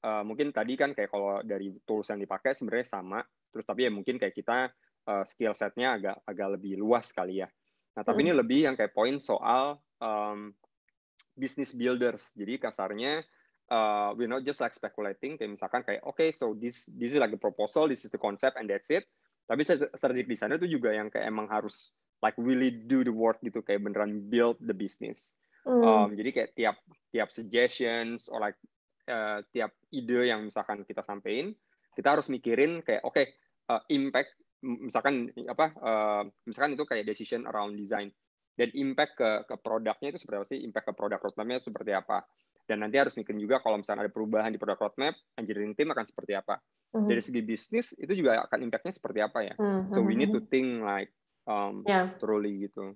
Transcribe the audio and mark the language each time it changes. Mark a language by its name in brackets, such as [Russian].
[Indonesian] Mungkin tadi kan kayak kalau dari tools yang dipakai sebenarnya sama, terus tapi ya mungkin kayak kita skill setnya agak lebih luas kali ya. Nah tapi ini lebih yang kayak poin soal business builders. Jadi kasarnya [English] we're not just like speculating, [Indonesian] kayak misalkan kayak [English] okay, so this is like the proposal, this is the concept and that's it. [Indonesian] Tapi strategic designer itu juga yang kayak emang harus [English] like really do the work [Indonesian] gitu, kayak beneran [English] build the business. [Indonesian] Jadi kayak tiap suggestions or like tiap ide yang misalkan kita sampein, kita harus mikirin kayak okay, impact misalkan misalkan itu kayak [English] decision around design, [Indonesian] dan impact ke produknya itu seperti apa sih, impact ke produk roadmap-nya seperti apa, dan nanti harus mikirin juga kalau misalnya ada perubahan di produk roadmap, engineering team akan seperti apa. Dari segi bisnis itu juga akan impact-nya seperti apa ya. [English] So we need to think like thoroughly gitu.